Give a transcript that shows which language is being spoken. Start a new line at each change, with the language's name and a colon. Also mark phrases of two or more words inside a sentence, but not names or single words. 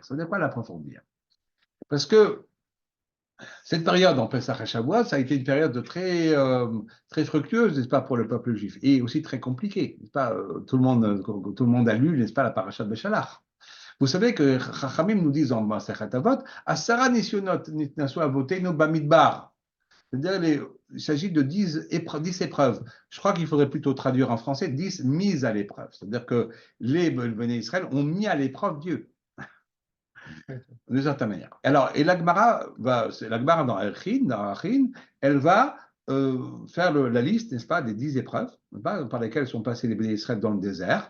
French: Ça veut dire quoi l'approfondir? Parce que cette période en Pessah et Shavuot, ça a été une période très fructueuse, n'est-ce pas, pour le peuple juif, et aussi très compliquée, n'est-ce pas? Tout le monde a lu, n'est-ce pas, la parasha de Beshalach. Vous savez que Chachamim nous disent en Masechet Avot,
Hebrew: עשרה נסיונות ניסו אבותינו במדבר.
French: C'est-à-dire, il s'agit de 10 épreuves. Je crois qu'il faudrait plutôt traduire en français 10 mises à l'épreuve. C'est-à-dire que les Béné Israël ont mis à l'épreuve Dieu. D'une certaine manière. Alors, et l'Agmara dans Achin, elle va faire la liste, n'est-ce pas, des 10 épreuves par lesquelles sont passés les Béné Israël dans le désert.